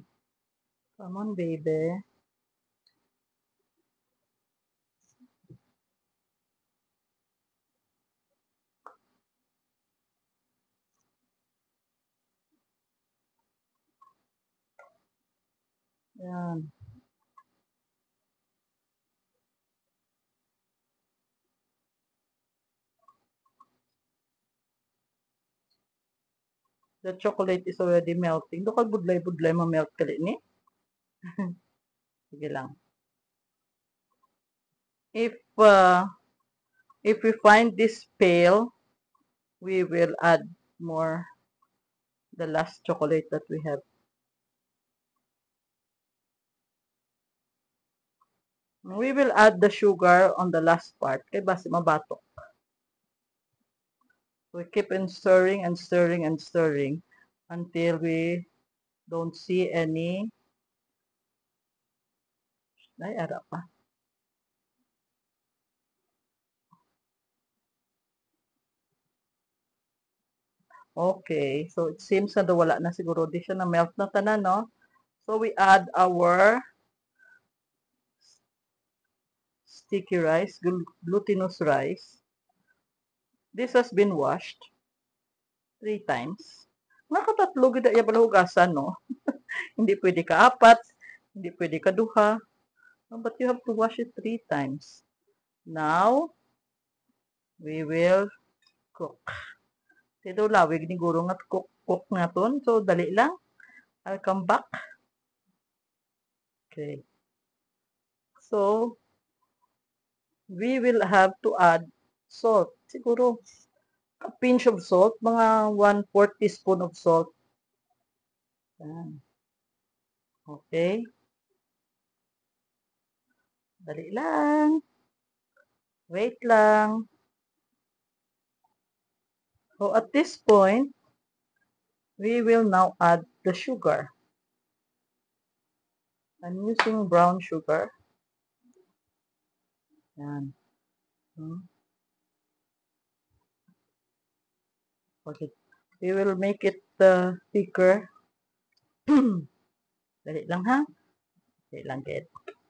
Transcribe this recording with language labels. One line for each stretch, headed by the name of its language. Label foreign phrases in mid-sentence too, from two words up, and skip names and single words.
English: Come on, baby. Yan. The chocolate is already melting.
Hiligaynon: Do kag budlay-budlay ma-melt kali ni. Sige lang.
English: If uh, if we find this pale, we will add more the last chocolate that we have. We will add the sugar on the last part.
Hiligaynon: Kay basi mabatok.
English: We keep on stirring and stirring and stirring until we don't see any.
Hiligaynon: Ay, ara pa.
English: Okay.
Hiligaynon: So,
English: it seems
Hiligaynon: na wala na siguro. Di siya na-melt na tanan, no?
English: So, we add our sticky rice, glutinous rice. This has been washed 3 times.
Hiligaynon: Nakatatlo gid ya pala hugasan, no? Hindi pwede ka apat, hindi pwede ka duha.
English: But you have to wash it 3 times. Now, we will cook.
Hiligaynon: Ito lawig ni guro nga cook nga ton. So, dali lang.
English: I'll come back. Okay. So, we will have to add salt. Siguro, a pinch of salt. Mga 1/4 teaspoon of salt. Yan. Okay.
Hiligaynon: Dali lang. Wait lang.
English: So, at this point, we will now add the sugar. I'm using brown sugar.
Hiligaynon: Yan. Hmm.
English: Okay. We will make it thicker.
Hiligaynon: Dali lang ha. Dali lang,
English: get.